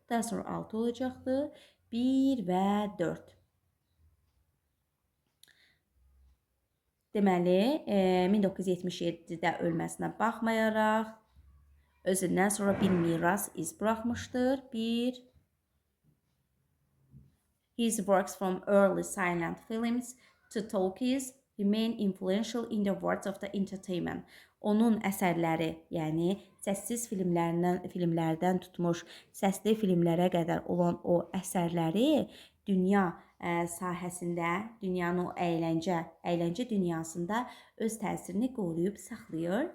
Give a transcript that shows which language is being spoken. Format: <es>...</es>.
<az>Daha sonra 6 olacaqdır, 1 və 4. Deməli, 1977-də ölməsinə baxmayaraq, özündən sonra bir miras iz buraxmışdır. 1.</az> <en>His works from early silent films to talkies remain influential in the words of the entertainment.</en> <az>Onun əsərləri, yəni səssiz filmlərdən tutmuş səsli filmlərə qədər olan o əsərləri dünya sahəsində, dünyanın o əyləncə dünyasında öz təsirini qoruyub saxlayır.</az>